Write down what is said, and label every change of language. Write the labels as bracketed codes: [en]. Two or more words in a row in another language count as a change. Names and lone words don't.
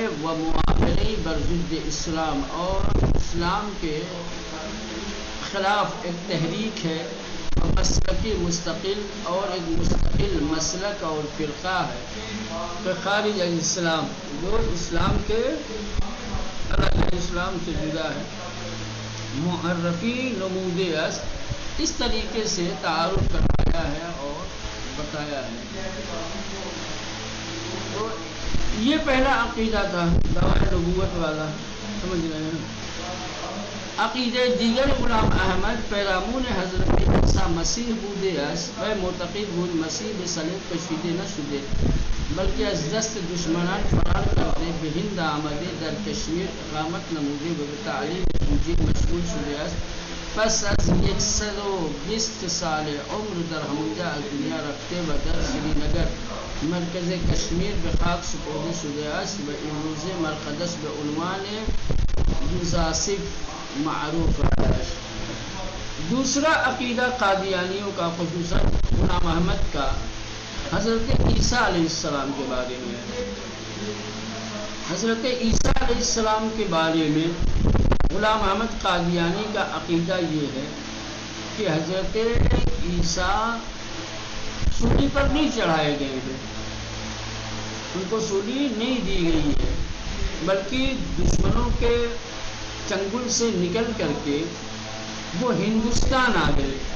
[ur] وہ معاملے بر ضد اسلام اور اسلام کے خلاف ایک تحریک ہے، مسلکی مستقل اور ایک مستقل مسلک اور فرقہ ہے کہ خارج اسلام، جو اسلام کے اسلام سے جدا ہے. [fa] معرفی نمود است، [ur] اس طریقے سے تعارف کرایا ہے اور بتایا ہے. تو یہ پہلا عقیدہ تھا دعوی نبوت والا، سمجھ رہے ہیں. [fa] عقیدہ دیگر غلام احمد پیرامون حضرت عیسی مسیح بوده است و معتقد بود مسیح به صلیب کشیده نشده بلکه از دست دشمنان فرار کرده به هند آمده در کشمیر اقامت نموده و به تعلیم انجیل مشغول شده است. پس از 120 سال عمر در همونجا از دنیا رفته و در سرینگر مرکز کشمیر به خاک سپرده شده است و امروزه مرقدش به عنوان یوزاسف معروف ہے. [ur] دوسرا عقیدہ قادیانیوں کا، خصوصاً غلام احمد کا، حضرت عیسیٰ علیہ السلام کے بارے میں. حضرت عیسیٰ علیہ السلام کے بارے میں غلام احمد قادیانی کا عقیدہ یہ ہے کہ حضرت عیسیٰ سولی پر نہیں چڑھائے گئے ہیں، ان کو سولی نہیں دی گئی ہے، بلکہ دشمنوں کے چنگل سے نکل کر کے وہ ہندوستان آ گئے